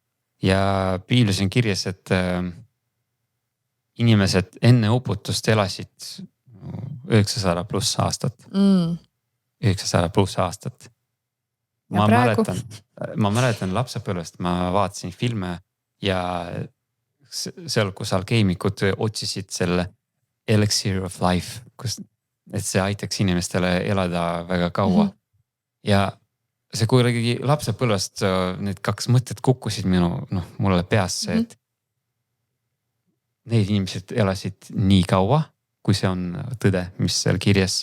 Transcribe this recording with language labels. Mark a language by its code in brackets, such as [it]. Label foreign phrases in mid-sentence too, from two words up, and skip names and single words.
[et] Ja piiblis on kirjas, et inimesed enne uputust elasid 900 pluss aastat. 900 pluss aastat. Ma mäletan lapsepõlvest, ma vaatasin filme ja seal, kus alkeemikud otsisid selle [en] elixir of life, [et] et see aitaks inimestele elada väga kaua. Ja see kuidagi lapsepõlvest need 2 mõtted kukkusid mulle peasse, et need inimesed elasid nii kaua, kui see on tõde, mis seal kirjas.